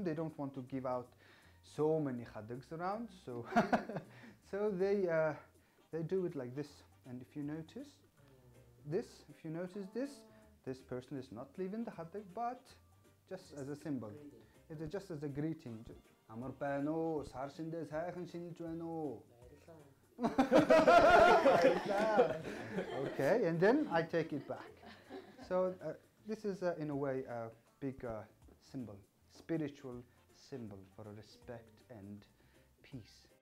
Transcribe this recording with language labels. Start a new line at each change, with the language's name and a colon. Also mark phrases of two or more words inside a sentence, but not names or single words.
English: They don't want to give out so many haddocks around, so so they do it like this. And if you notice this person is not leaving the haddock, but just as a symbol. It's just as a greeting.
Mongolian: Амар байна уу? Сар шиндээ сайхан шинэлж байна уу?
English: Okay, and then I take it back. So this is in a way a big symbol, spiritual symbol for respect and peace.